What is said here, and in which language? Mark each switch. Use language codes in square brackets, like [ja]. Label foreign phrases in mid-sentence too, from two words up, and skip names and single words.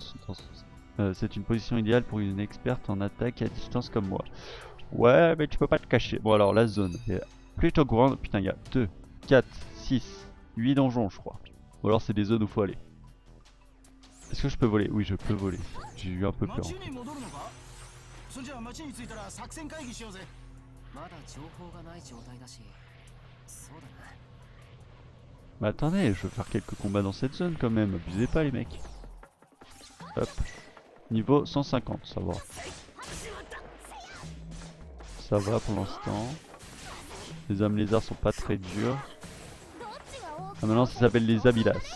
[fr] C'est une position idéale pour une experte en attaque à distance comme moi. Ouais, mais tu peux pas te cacher. Bon alors, la zone est plutôt grande. Putain, il y a 2, 4, 6, 8 donjons, je crois. Ou alors c'est des zones où faut aller. Est-ce que je peux voler? Oui, je peux voler. J'ai eu un peu peur. [ja] 町に戻るのか？それじゃあ町に着いたら作戦会議しようぜ。まだ情報がない状態だし。そうだな。 [fr] Mais attendez, je veux faire quelques combats dans cette zone quand même. Abusez pas les mecs. Hop. Niveau 150, ça va. Ça va pour l'instant. Les âmes lézards sont pas très durs. Ah, maintenant ça s'appelle les Abylas.